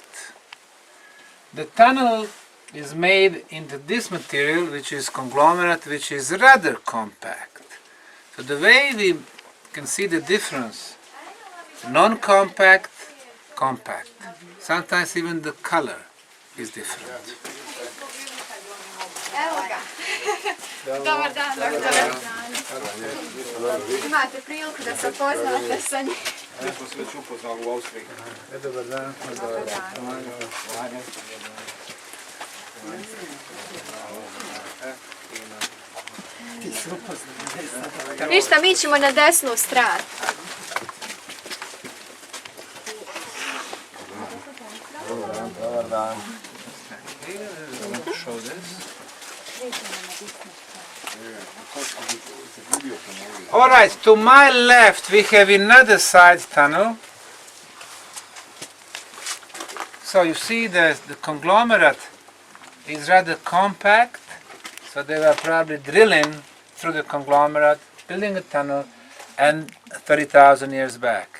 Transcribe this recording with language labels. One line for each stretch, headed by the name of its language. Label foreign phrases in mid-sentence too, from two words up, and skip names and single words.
English: The tunnel is made into this material which is conglomerate, which is rather compact. So the way we can see the difference, non-compact, compact. Sometimes even the color is different.
Bosnian: Evo ga. Dobar dan. Dobar dan. Imate priliku da se upoznate sa njim. Mi smo se već upoznali u Austriji. Dobar dan. Dobar dan. Ništa, mi ćemo na desnu stranu. Dobar dan.
English: I want to show this. Alright, to my left we have another side tunnel. So you see the conglomerate is rather compact, so they were probably drilling through the conglomerate, building a tunnel, and 30,000 years back.